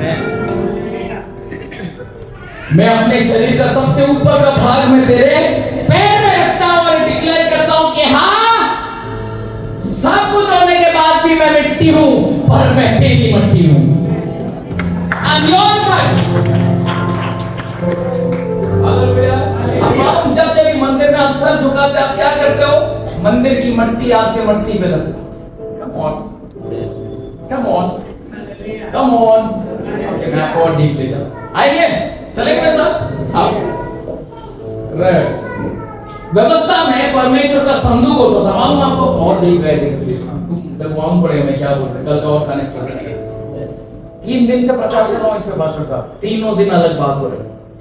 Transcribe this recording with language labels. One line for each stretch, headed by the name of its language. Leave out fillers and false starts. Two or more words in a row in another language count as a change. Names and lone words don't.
Hindi: मैं अपने शरीर का सबसे ऊपर का भाग में तेरे पैर में रखता हूं और डिक्लेयर करता हूं कि हाँ, सब कुछ होने के बाद भी मैं मिट्टी हूं, पर मैं तेरी मिट्टी हूं।
English: I'm your God।
Hindi: अब मालूम जब जब मंदिर में आप सर झुकाते आप क्या करते हो? मंदिर की मट्टी आपके मट्टी पे लगती।
English: Come on, come on, come on।
Hindi: ओके, मैं आपको और डीप ले जाऊं। आइए, चलेंगे मेरे साथ। आओ। व्यवस्था में परमेश्वर का संदूक होता था, मालूम आपको? और डीप गए थे, मालूम पड़ेगा मैं क्या बोल रहा हूं, कल का और कनेक्ट कर रहे हैं। 3 दिन से प्रचार कर रहा हूं इसमें पास्टर साहब, तीनों दिन अलग बात हो रही है।